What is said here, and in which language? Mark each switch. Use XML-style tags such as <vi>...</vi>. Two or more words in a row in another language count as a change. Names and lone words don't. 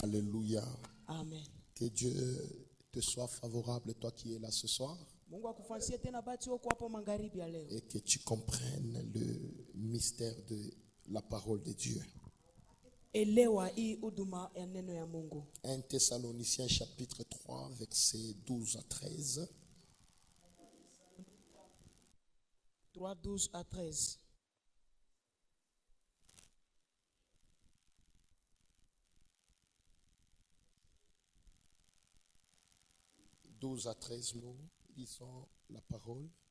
<fr>Alléluia. Amen. Que Dieu te soit favorable, toi qui es là ce soir,</fr> <sw>Mungu akufansie tena bahati uko hapo magharibi ya leo.</sw> <fr>et que tu comprennes le mystère de la parole de Dieu.</fr> <sw>Elewa hii huduma ya neno ya Mungu.</sw> <fr>1 Thessaloniciens chapitre 3, versets 12 à 13. 3:12 à 13. À 13, nous lisons la parole.</fr>